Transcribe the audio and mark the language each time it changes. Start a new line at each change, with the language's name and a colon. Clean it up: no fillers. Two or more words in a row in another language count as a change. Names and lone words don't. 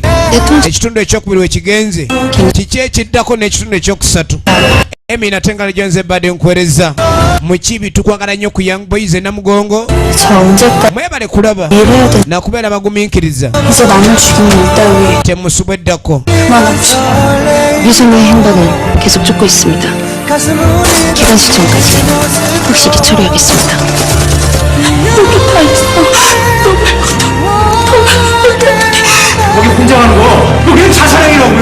Ganda: Ekitundu ekyokubiri we kigenze kiki ekiddako n'ekitundu ekyokusatu. Emmy natengala jonze badde nkwereza mukibi tukwagala nnyo ku Young Boys e Namugongo mwebale kulaba nakubeera bagumiikiriza temusubweddako.
Korean: 유성의 행방은 계속 쫓고 있습니다. 기간 시점까지 확실히 처리하겠습니다. 여기 다 있어. 거기 공장하는 거 그게 자살행위라고요.